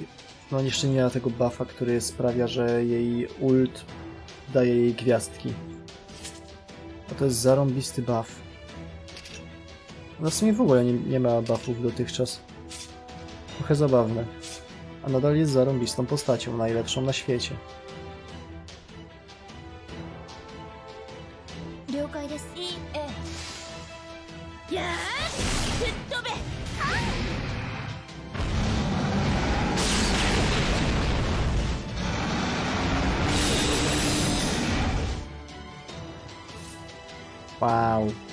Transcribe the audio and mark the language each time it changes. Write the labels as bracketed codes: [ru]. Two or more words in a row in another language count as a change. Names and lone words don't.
[pl] No jeszcze nie miała tego buffa, który sprawia, że jej ult daje jej gwiazdki. A to jest zarąbisty buff. No w sumie w ogóle nie ma buffów dotychczas. Trochę zabawne. A nadal jest zarąbistą postacią, najlepszą na świecie. [ja] 了解ですいいええやー吹っ飛べ Wow.